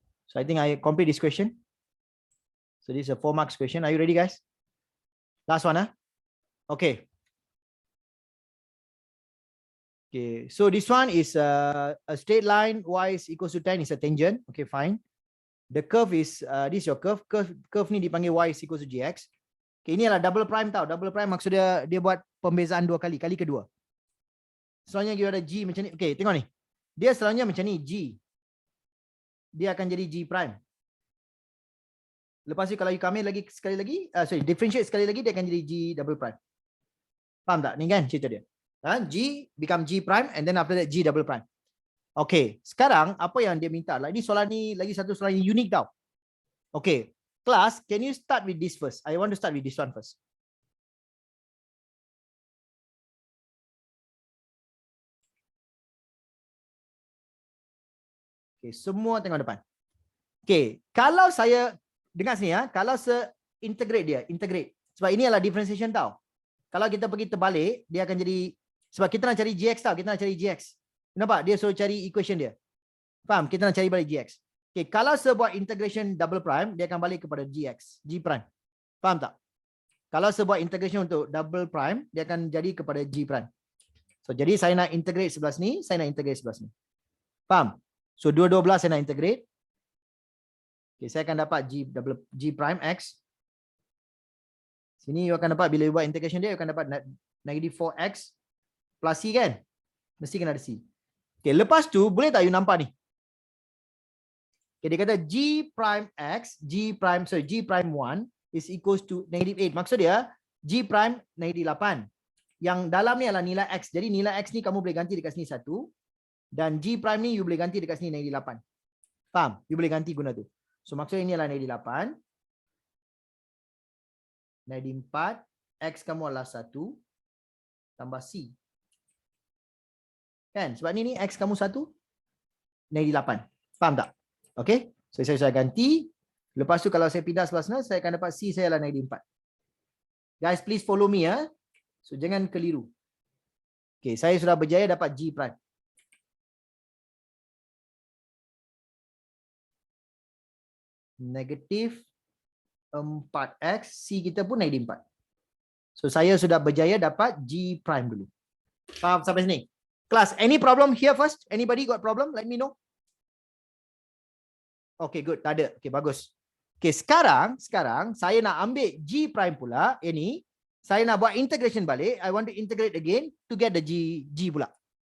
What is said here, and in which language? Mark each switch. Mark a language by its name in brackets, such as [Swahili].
[English] So I think I complete this question. So this is a 4 marks question. Are you ready, guys? Last one, huh? Okay. Okay, so this one is a straight line. Y is equals to 10 is a tangent. Okay, fine. The curve is, this is your curve. [Malay] Curve ni dipanggil [English] Y is equals to GX. [Malay] Okay, ini adalah double prime tau. Double prime maksud dia buat pembezaan 2 kali. Kali kedua. Selalunya kita ada G macam ni. Okay, tengok ni. Dia selalunya macam ni, G. Dia akan jadi G prime. Lepas tu kalau you ambil lagi sekali lagi, differentiate sekali lagi, dia akan jadi G double prime. Faham tak? Ni kan cerita dia. [English] G become G prime and then after that G double prime. [Malay] Okay, sekarang apa yang dia minta? Ini soalan ni lagi satu soalan yang unik tau. [English] Okay, class, can you start with this first? I want to start with this one first. [Malay] Okay, semua tengok depan. Okay, kalau saya dengar sini ya, kalau saya integrate dia, integrate. Sebab ini adalah differentiation tau. Kalau kita pergi terbalik, dia akan jadi, sebab kita nak cari GX tau, kita nak cari GX. Nampak? Dia suruh cari equation dia. Faham? Kita nak cari balik GX. Okay, kalau saya buat integration double prime, dia akan balik kepada GX, G prime. Faham tak? Kalau saya buat integration untuk double prime, dia akan jadi kepada G prime. So, jadi saya nak integrate sebelah sini, saya nak integrate sebelah sini. Faham? So, dua-dua belah saya nak integrate. Okay, saya akan dapat G prime X. Sini you akan dapat, bila you buat integration dia, you akan dapat negative 4X plus C kan? Mesti kena ada C. Okay, lepas tu, boleh tak you nampak ni? Okay, dia kata G prime X, G prime 1 is equals to negative 8. Maksud dia, G prime negative 8. Yang dalam ni adalah nilai X. Jadi nilai X ni kamu boleh ganti dekat sini 1. Dan G prime ni you boleh ganti dekat sini negative 8. Faham? You boleh ganti guna tu. So maksudnya ini adalah negative 8. Negative 4. X kamu adalah 1. Tambah C. Kan? Sebab ni X kamu 1. Negative 8. Faham tak? Okay. So saya ganti. Lepas tu kalau saya pindah sebelah sana, saya akan dapat C saya adalah negative 4. [English] Guys, please follow me ya. [Malay] So jangan keliru. Okay, saya sudah berjaya dapat G prime. Negatif 4X, C kita pun negatif 4. So saya sudah berjaya dapat G prime dulu. Faham sampai sini? [English] Class, any problem here first? Anybody got problem? Let me know. [Malay] Okay, good. Tak ada. Okay, bagus. Okay, sekarang saya nak ambil G prime pula. Ini, saya nak buat integration balik. [English] I want to integrate again to get the G pula.